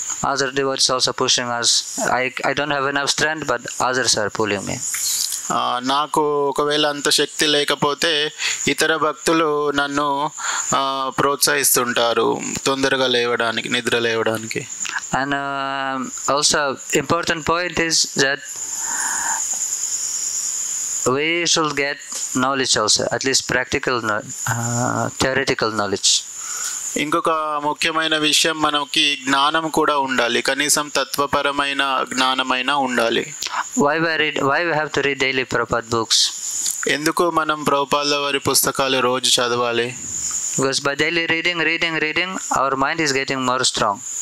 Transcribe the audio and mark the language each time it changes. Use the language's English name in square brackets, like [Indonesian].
[English] Other devotees also pushing us. I don't have enough strength, but others are pulling me. [Telugu] నాకు ఒకవేళ అంత శక్తి లేకపోతే ఇతర భక్తులు నన్ను ప్రోత్సహిస్తుంటారు తొందరగా లేవడానికి, నిద్ర లేవడానికి. [English] And also important point is that we should get knowledge also, at least practical theoretical knowledge. [Telugu] ఇంకొక ముఖ్యమైన విషయం, మనకి జ్ఞానం కూడా ఉండాలి, కనీసం తత్వపరమైన జ్ఞానమైనా ఉండాలి. [English] Why we have to read daily Prabhupada books? [Telugu] ఎందుకు మనం ప్రభుపాదుల వారి పుస్తకాలు రోజు చదవాలి? [English] Because by daily reading, our mind is getting more strong.